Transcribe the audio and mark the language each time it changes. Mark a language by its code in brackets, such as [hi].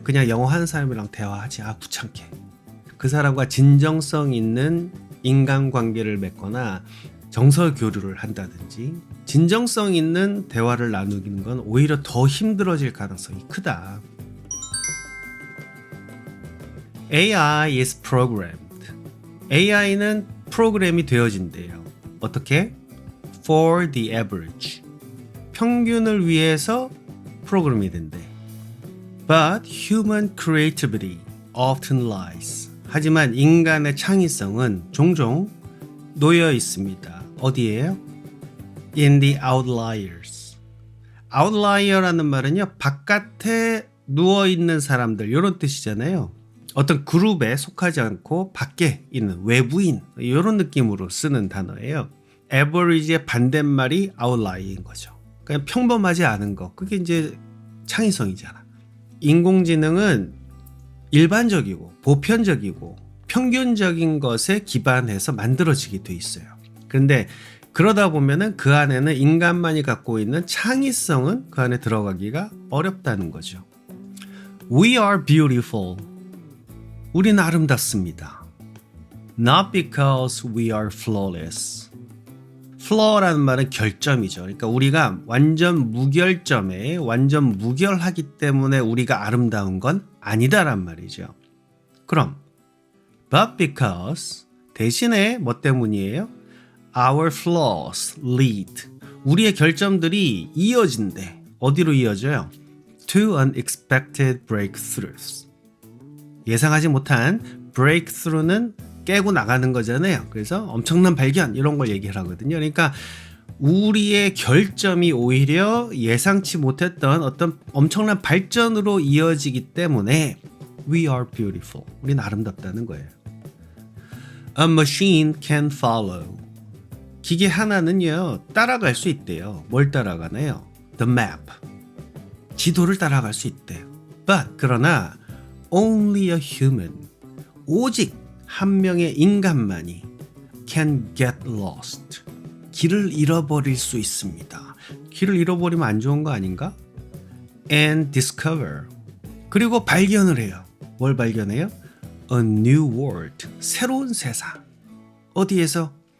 [ko] 그냥 영어 하는 사람이랑 대화하지. 귀찮게. 그 사람과 진정성 있는 인간관계를 맺거나 정서 교류를 한다든지 진정성 있는 대화를 나누는 건 오히려 더 힘들어질 가능성이 크다. [en] AI is programmed. [ko] AI는 프로그램이 되어진대요. 어떻게? [en] For the average. [ko] 평균을 위해서 프로그램이 된대. [en] But human creativity often lies. [ko] 하지만 인간의 창의성은 종종 놓여 있습니다. 어디에요? [en] In the outliers. [ko] outlier라는 말은요, 바깥에 누워 있는 사람들 이런 뜻이잖아요. 어떤 그룹에 속하지 않고 밖에 있는 외부인 이런 느낌으로 쓰는 단어예요. average의 반대말이 outlier인 거죠. 그냥 평범하지 않은 거. 그게 이제 창의성이잖아. 인공지능은 일반적이고 보편적이고 평균적인 것에 기반해서 만들어지게 돼 있어요. 그런데 그러다 보면은 그 안에는 인간만이 갖고 있는 창의성은 그 안에 들어가기가 어렵다는 거죠. [en] We are beautiful. [ko] 우린 아름답습니다. [en] Not because we are flawless. [ko] flaw라는 말은 결점이죠. 그러니까 우리가 완전 무결점에 완전 무결하기 때문에 우리가 아름다운 건 아니다란 말이죠. 그럼 [en] but because [ko] 대신에 뭐 때문이에요? [en] Our flaws lead. [ko] 우리의 결점들이 이어진대. 어디로 이어져요? [en] To unexpected breakthroughs. [ko] 예상하지 못한 breakthrough는 깨고 나가는 거잖아요. 그래서 엄청난 발견 이런 걸 얘기를 하거든요. 그러니까 우리의 결점이 오히려 예상치 못했던 어떤 엄청난 발전으로 이어지기 때문에 [en] We are beautiful. [ko] 우린 아름답다는 거예요. [en] A machine can follow. [ko] 기계 하나는요, 따라갈 수 있대요. 뭘 따라가나요? [en] The map. [ko] 지도를 따라갈 수 있대요. [en] But [ko] 그러나 [en] only a human. [ko] 오직 한 명의 인간만이 [en] can get lost. [ko] 길을 잃어버릴 수 있습니다. 길을 잃어버리면 안 좋은 거 아닌가? [en] And discover. [ko] 그리고 발견을 해요. 뭘 발견해요? [en] A new world. [ko] 새로운 세상. 어디에서?